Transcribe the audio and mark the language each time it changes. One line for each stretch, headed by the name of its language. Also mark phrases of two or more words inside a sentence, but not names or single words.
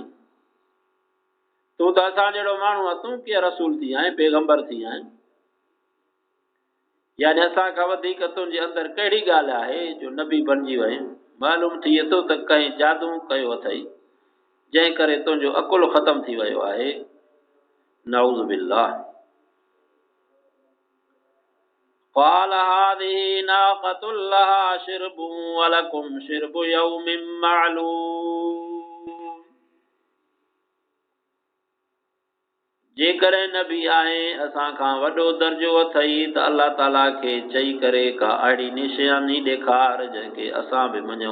Sindhi: तूं त असां जहिड़ो माण्हू आहे, तूं कीअं रसूल थी आहीं, पैगंबर थी आहीं? यानी असां खां वधीक तुंहिंजे अंदरि कहिड़ी ॻाल्हि आहे जो नबी बणिजी वई? मालूम थिए थो त कंहिं जादू कयो अथई, जंहिं करे तुंहिंजो अकुल ख़तम थी वियो आहे।
Arabic: نعوذ بالله. قال هذه ناقة لها شرب ولكم شرب يوم معلوم,
Sindhi: जेकॾहिं नबी आहे असां खां वॾो दर्जो अथई त अल्लाह ताला खे चई करे का अहिड़ी निशानी ॾेखार जंहिंखे असां बि मञूं।